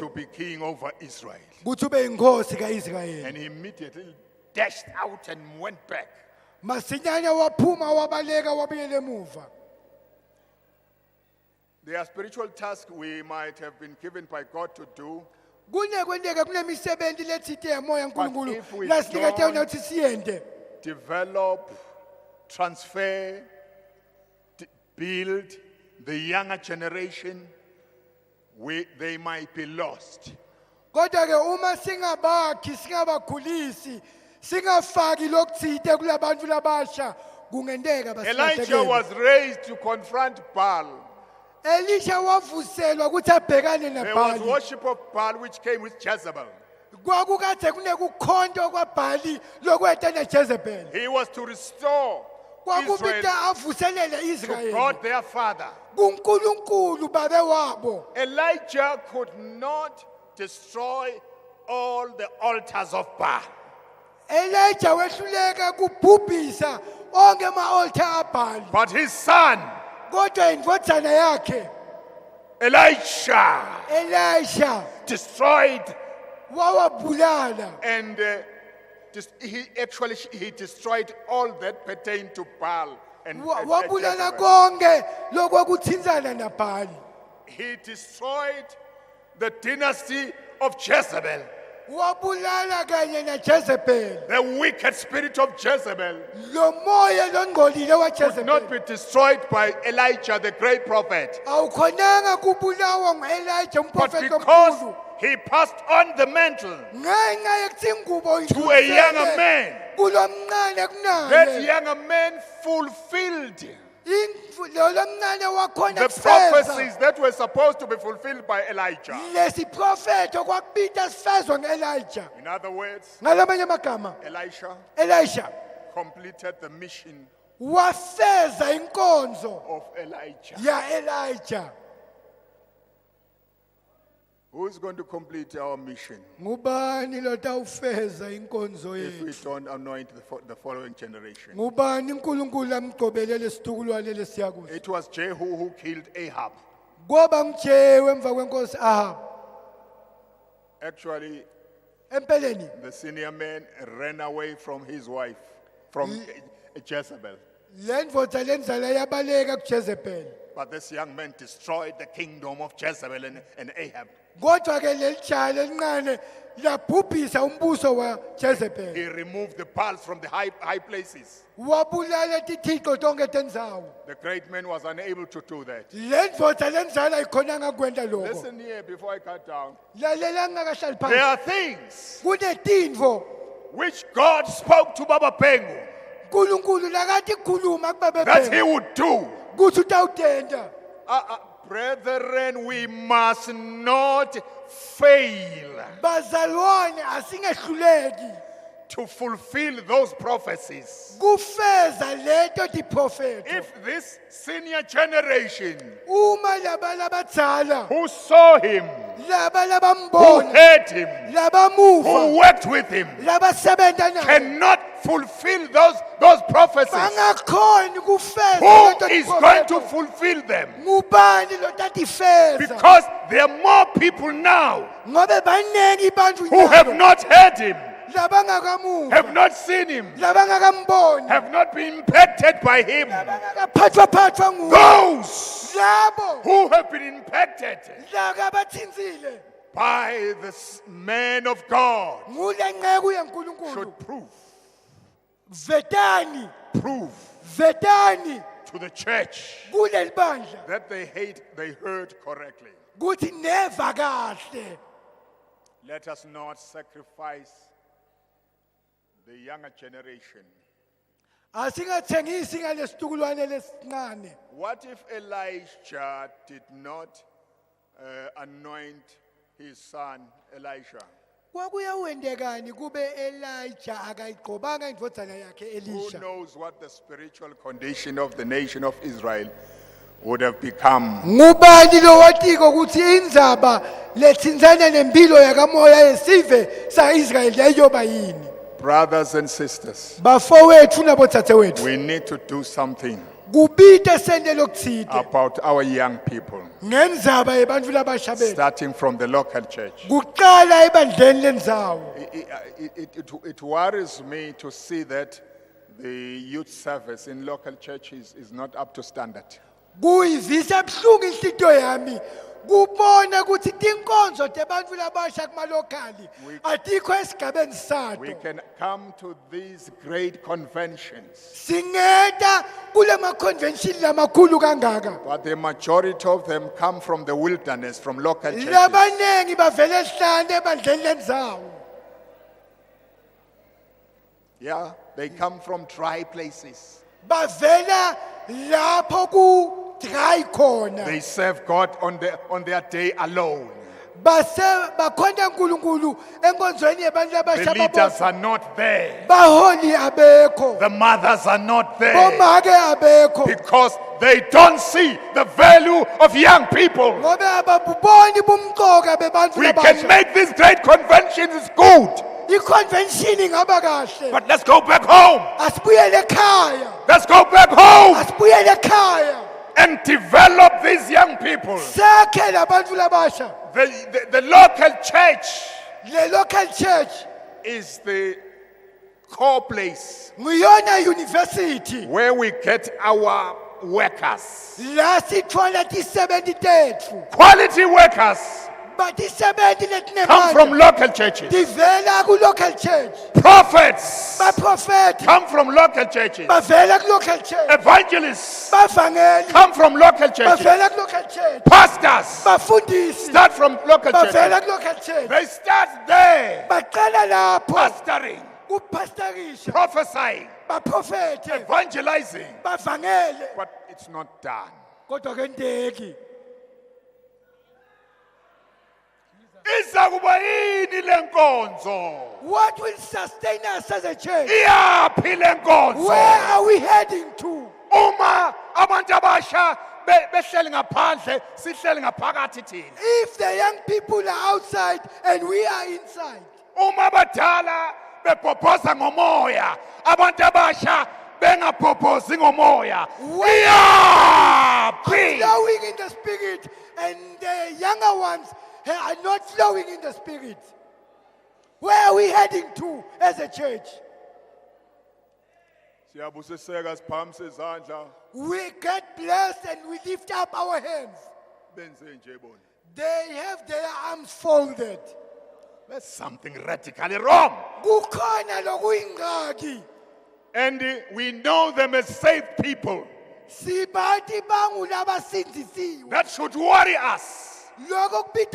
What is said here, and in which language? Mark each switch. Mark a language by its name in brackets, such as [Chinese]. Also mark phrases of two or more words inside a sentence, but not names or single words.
[English] to be king over Israel. [Swati] ukuthi ube inkosi kaIsrayeli [English] And he immediately dashed out and went back. [Swati] masinyane waphuma wabaleka wabuyela emuva [English] There are spiritual tasks we might have been given by God to do, [Swati] kunekwenteka kunemisebenzi lethite yemoya uNkulunkulu [English] if we [Swati] lasinikete [English] don't- [Swati] yona ukuthi siyende [English] develop, transfer, build the younger generation, they might be lost. [Swati] kodwa ke uma singabakhi singabakhulisi singafaki lokuthite kulabantu labasha kungendeka [English] Elijah was raised to confront Baal. [Swati] Elisha wavuselwa ukuthi abhekane [English] There was [Swati] naBhali [English] worship of Baal which came with Jezebel. [Swati] kwakukade kunekukhonto kwaBhali lokweta neJezebel [English] He was to restore [Swati] kwakubita [English] Israel [Swati] avuselele [English] to [Swati] Israyeli [English] God their father. [Swati] kuNkulunkulu babe wabo [English] Elijah could not destroy all the altars of Baal. [Swati] Elijah wehluleka kubhubhisa onke ama-altar aBhali [English] But his son, [Swati] kodwa indvodana yakhe [English] Elisha, destroyed [Swati] wawabulala [English] and he destroyed all that pertained to Baal. And [Swati] wabulala [English] Jezebel. [Swati] konke lokwakuthinzana naBhali [English] He destroyed the dynasty of Jezebel, [Swati] wabulala kanye naJezebel [English] the wicked spirit of Jezebel. [Swati] lo moya longcolile [English] Could not [Swati] waJezebel [English] be destroyed by Elijah, the great prophet. [Swati] awukhonanga kubulawa nguElijah [English] But [Swati] umprofeti [English] because [Swati] omkhulu [English] he passed on the mantle [Swati] ngenxa yokuthi ingubo [English] to a younger man, [Swati] kulo mncane [English] that [Swati] kunaye [English] younger man fulfilled [Swati] lo mncane wakhona [English] the [Swati] kufeza [English] prophecies that were supposed to be fulfilled by Elijah. [Swati] lesi profeto kwakubita sifezwa ngeElijah [English] In other words, [Swati] ngalamanye amagama Elisha [English] completed the mission [Swati] wafeza inkonzo [English] of Elijah. [Swati] ya Elijah [English] Who is going to complete our mission [Swati] ngubani lotawufeza inkonzo [English] if we [Swati] yethu [English] don't anoint the following generation? [Swati] ngubani uNkulunkulu amgcobelele situkulwane lesiyakuzo [English] It was Jehu who killed Ahab. [Swati] kwaba ngujehu emva kwenkosi Ahab [English] Actually, [Swati] empeleni [English] the senior man ran away from his wife, from Jezebel. [Swati] le ndvodza lenzala yabaleka kuJezebel [English] But this young man destroyed the kingdom of Jezebel and Ahab. [Swati] kodwa ke lelijaha elincane labhubhisa umbuso waJezebel [English] He removed the Baals from the high places. [Swati] wabulala tithixo tonke tendzawo [English] The great man was unable to do that. [Swati] le ndvodza lenzala ayikhonanga kwenta lokho [English] Listen here before I cut down. [Swati] lalela ngingakahlali [English] There [Swati] phansi [English] are things [Swati] kunetintfo [English] which God spoke to Baba Pengu [Swati] uNkulunkulu lakathi khuluma kubaba [English] that he [Swati] Bhengu [English] would do. [Swati] kuthi utawutenda [English] Brethren, we must not fail [Swati] bazalwane asingehluleki [English] to fulfill those prophecies. [Swati] kufeza leto tiprofeto [English] If this senior generation [Swati] uma laba labadzala [English] who saw him, [Swati] laba [English] who [Swati] labambona [English] heard him, [Swati] labamuva [English] who worked with him, [Swati] labasebenta naye [English] cannot fulfill those prophecies, [Swati] bangakhoni kufeza [English] who [Swati] leto [English] is going to [Swati] tiprofeto [English] fulfill them? [Swati] ngubani lotatifeza [English] Because there are more people now [Swati] ngobe baningi bantu [English] who have not heard him, [Swati] labangakamuva [English] have not seen him, [Swati] labangakamboni [English] have not been impacted by him. [Swati] labangakaphathwaphathwa nguwe [English] Those [Swati] labo [English] who have been impacted [Swati] lakabathinzile [English] by this man of God [Swati] ngule nceku yenkulunkulu [English] should prove [Swati] vetani [English] to the church [Swati] kuleli bandla [English] that they heard correctly. [Swati] kuthi neva kahle [English] Let us not sacrifice the younger generation. [Swati] asingathengisi ngalesitukulwane lesincane [English] What if Elijah did not anoint his son Elisha? [Swati] kwakuyawendekani kube Elijah akayigqobanga indvodzana yakhe [English] Who [Swati] Elisha [English] knows what the spiritual condition of the nation of Israel would have become? [Swati] ngubani lo watiko ukuthi indzaba lethinzana nempilo yakamoya yesive sa-Israyeli yayiyoba yini [English] Brothers and sisters, [Swati] bafowethu nabodzadzewethu [English] we need to do something [Swati] kubite sente lokutsite [English] about our young people, [Swati] ngendzaba yebantfu labasha bethu [English] starting from the local church. [Swati] kuqala ebandleni lendzawo [English] It worries me to see that the youth service in local churches is not up to standard. [Swati] kuyivisa buhlungu inhlitiyo yami kubona ukuthi tinkonzo tebantfu labasha kumalokali atikho esigabeni [English] We [Swati] sato [English] can come to these great conventions, [Swati] singeta kule maconvention lamakhulu kangaka [English] but the majority of them come from the wilderness, from local churches. [Swati] labanengi bavele esihlane ebandleni lendzawo [English] Yeah, they come from dry places. [Swati] bavela lapho ku dry khona [English] They serve God on their day alone. [Swati] base bakhonda uNkulunkulu enkonzweni yabantu [English] The [Swati] labasha [English] leaders are not there. [Swati] baholi abekho [English] The mothers are not there. [Swati] bomake abekho [English] Because they don't see the value of young people. [Swati] ngobe ababuboni bumqoka bebantfu [English] We can [Swati] labasha [English] make these great conventions, it's good. [Swati] iconvention ingaba kahle [English] But let's go back home. [Swati] asibuyele ekhaya [English] Let's go back home [Swati] asibuyele ekhaya [English] and develop these young people. [Swati] sakhe labantfu labasha [English] The local church [Swati] le [English] local church is the core place [Swati] nguyona university [English] where we get our workers, [Swati] la sitfola tisebenti tetfu [English] quality workers [Swati] batisebenti [English] come from [Swati] letinebantfu [English] local churches. [Swati] tivela ku- [English] local church Prophets [Swati] baprofeti [English] come from local churches. [Swati] bavela ku- [English] local church Evangelists [Swati] bavangeli [English] come from local churches. [Swati] bavela ku- [English] local church Pastors [Swati] bafundisi [English] start from local [Swati] bavela [English] churches. [Swati] ku- [English] local church They start there, [Swati] baqala lapho [English] pastoring, [Swati] kupastorisha [English] prophesying, [Swati] baprofete [English] evangelizing, [Swati] bavangele [English] but it's not done. [Swati] kodwa kenteki [Zulu] Iza kuba yini le nkonzo? [English] what will sustain us as a church [Zulu] Iyaphi le nkonzo? [English] where are we heading to [Zulu] Uma abantu abasha behleli ngaphandle, sihleli ngaphakathi thina. [English] if the young people are outside and we are inside [Zulu] Uma abadala bebhobhoza ngomoya, abantu abasha bengabhobhozi ngomoya. Iyaphi? [English] flowing in the spirit and the younger ones are not flowing in the spirit where are we heading to as a church [Zulu] Siyabusiseka siphakamisa izandla [English] we get blessed and we lift up our hands [Zulu] benze nje bona. [English] they have their arms folded There's something radically wrong. [Swati] kukhona lokuyingxaki [English] And we know them as saved people. [Swati] sibathi bangulabasindisiwe [English] That should worry us. [Swati] lokho kubita